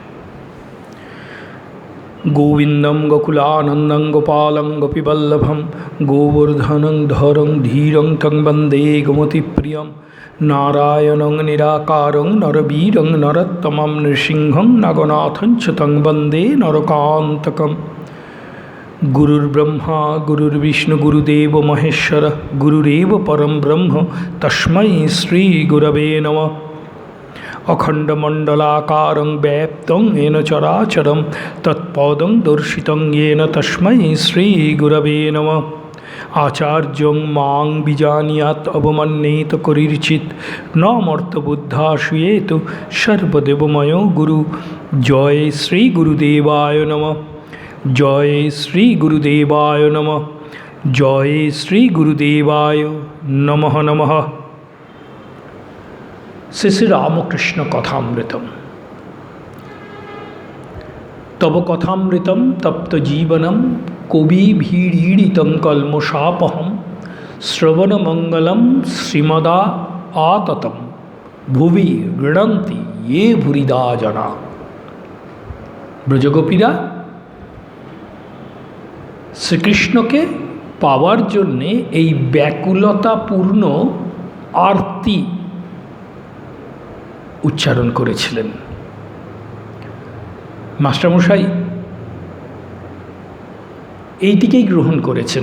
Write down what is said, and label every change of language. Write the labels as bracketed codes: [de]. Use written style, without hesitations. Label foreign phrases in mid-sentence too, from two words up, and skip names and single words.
[sa] গোবিন্দম গোকুলানন্দং গোপালং গোপীবল্লভম গোবর্ধনং ধরং ধীরং তং বন্দে গোমতিপ্রিয়ম নারায়ণং নিরাকারং নরবীরং নরোত্তমং নৃসিংহং নাগনাথং চ তং বন্দে নরকান্তকম। গুরুর্ব্রহ্মা গুরুর্বিষ্ণু গুরুদেব মহেশ্বর গুরুরেব পরম ব্রহ্ম তস্मै শ্রী গুরবে নমঃ। অখণ্ডমণ্ডলাকারং ব্যাপ্তং येन চরাচরম তৎপদং দর্শিতং येन তস্मै শ্রী গুরবে নমঃ। আচার্যং মাং বিজানীয়াৎ অবমান্যেত করির্চিৎ ন মর্ত্যবুদ্ধাশ্রয়েত সর্বদেবময় গুরু। জয় শ্রী গুরুদেবায় নমঃ। জয় শ্রী গুরুদেবায় নমঃ। জয় শ্রী গুরুদেবায় নমঃ নমঃ। শ্রী শ্রী রামকৃষ্ণ কথামৃতম। তব কথামৃতম তপ্ত জীবনম কবিভিড়ীড়িতং কল্মষাপহম শ্রবণমঙ্গলম শ্রীমদা আততম ভুবি গৃণন্তি ये ভুরিদা জনা। [bn] ব্রজগোপীরা শ্রীকৃষ্ণকে পাওয়ার জন্যে এই ব্যাকুলতাপূর্ণ আরতি উচ্চারণ করেছিলেন। মাস্টারমশাই এইটিকেই গ্রহণ করেছেন।